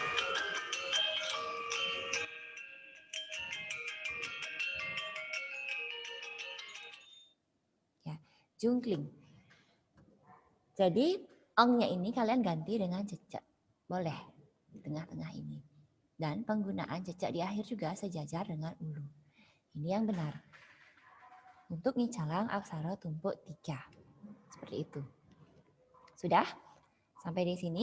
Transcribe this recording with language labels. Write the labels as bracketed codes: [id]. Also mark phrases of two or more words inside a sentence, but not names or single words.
[id] Ya, jungkling. Jadi ongnya ini kalian ganti dengan cecek. Boleh di tengah-tengah ini. Dan penggunaan cecek di akhir juga sejajar dengan ulu. Ini yang benar. Untuk [ban] ngicalang aksara tumpuk [id] 3. Seperti itu. Sudah? Sampai di sini?